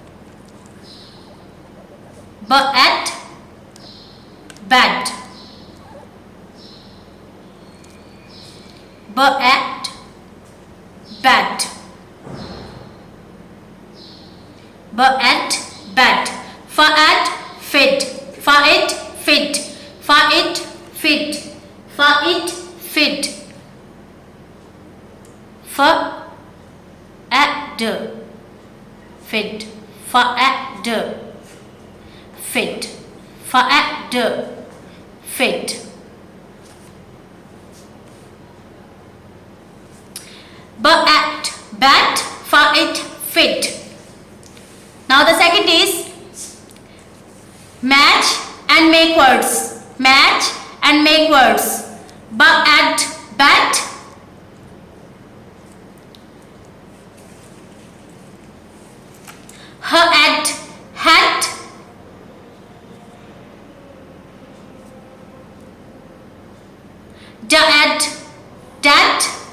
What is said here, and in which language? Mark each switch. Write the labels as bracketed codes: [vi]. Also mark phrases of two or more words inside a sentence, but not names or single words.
[en] B, at, bed. B at bat. B at bat. F at fit. F it fit. F it fit. F it fit. F at d fit. F at d fit. F at d fit. B at bat. F it fit. Now the second is match and make words. Match and make words. B at bat. H at hat. D at dat.